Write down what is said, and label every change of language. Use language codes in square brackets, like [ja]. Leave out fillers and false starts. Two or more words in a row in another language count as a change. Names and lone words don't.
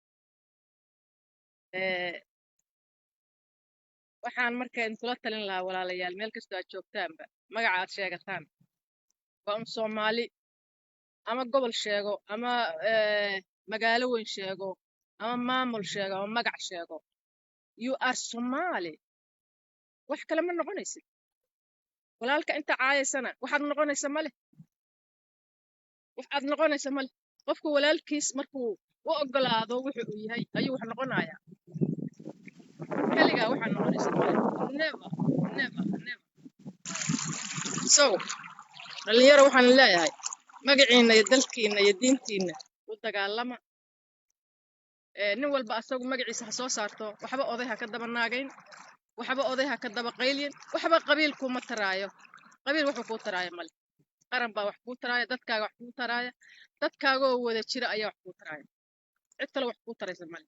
[so] Waxaan markaan kula talin lahaa walaalayaal meel kastoo aad joogtaanba magaca aad sheegataan waa un Soomaali ama gobol sheego ama magaalo weyn sheego ama maamul sheego ama magac sheego [en] you are Somali [so] wax kale ma noqonaysid. Walaalka inta caayaysana waxaad noqonaysa male waxaad noqonaysa male qofka walaalkiis markuu u ogolaado wuxuu uu yahay ayuu wax noqonayaa kaligaa waxaad noqonaysa male never so dhalinyaro waxaan leeyahay magaciina iyo dalkiina iyo diintiina u dagaalama. Nin walba asagu magaciisa ha soo saarto waxba oday ha ka daba naagayn waxba oday ha ka daba qaylin waxba qabiil kuma taraayo qabiil wuxuu ku taraayo male qaran baa wax ku taraayo dadkaaga wax ku taraayo dadkaaga oo wada jira ayaa wax ku taraayo cid kale wax ku taraysa male.